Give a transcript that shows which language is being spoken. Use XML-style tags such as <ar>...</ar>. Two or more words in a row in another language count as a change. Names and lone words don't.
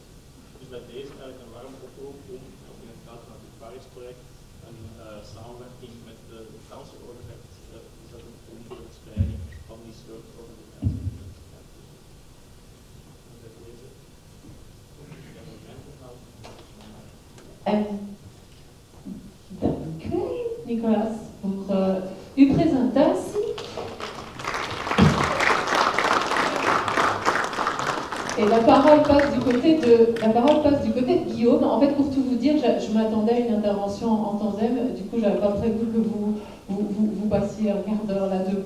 <nl>Dus bij deze eigenlijk een warme oproep om in het kader van het ervaringsproject een samenwerking met de Franse overheid te zetten om de verspreiding van die soort over de grenzen. Dank u, Nicolas, voor uw presentatie.</nl> <fr>Et la parole passe du côté de Guillaume. En fait, pour tout vous dire, je m'attendais à une intervention en tandem. Du coup, j'avais pas prévu que vous passiez un quart d'heure là debout.</fr>